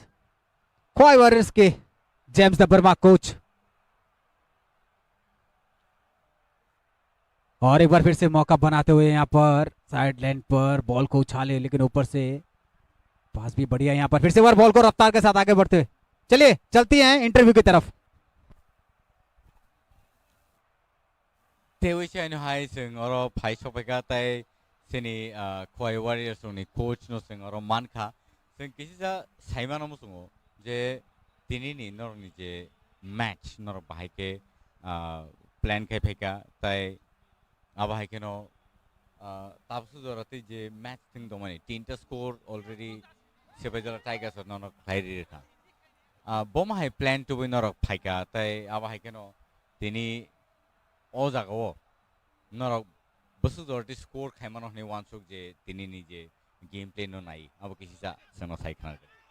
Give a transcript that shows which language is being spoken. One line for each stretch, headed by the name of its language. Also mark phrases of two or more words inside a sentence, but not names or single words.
Hindi: ख्वाई वॉरियर्स के जेम्स द बर्मा कोच। और एक बार फिर से मौका बनाते हुए यहाँ पर
English: side line
Hindi: पर बॉल को उछाले, लेकिन ऊपर से पास भी बढ़िया। यहाँ पर फिर से बार बॉल को रफ्तार के साथ आगे बढ़ते हुए। चलिए चलती हैं इंटरव्यू की तरफ।
Kok Borok: Hai sing oro phai sopeka tai sini Khwai Warriors ni coach no sing oro mankha sing kisisa saimano musungo je tini ni nor ni je match nor bahai ke plan kai pheka tai abahai ke no tapsu dorati je match thing domani tinta
English: score already
Kok Borok: Sipajala Tigers no no khairi rekha bom hai
English: plan to win
Kok Borok: nor phaika tai abahai ke no tini o jagao nor busu dorti score khaimano ni wansuk je tini ni je game play no nai abo kisisa sano sai khana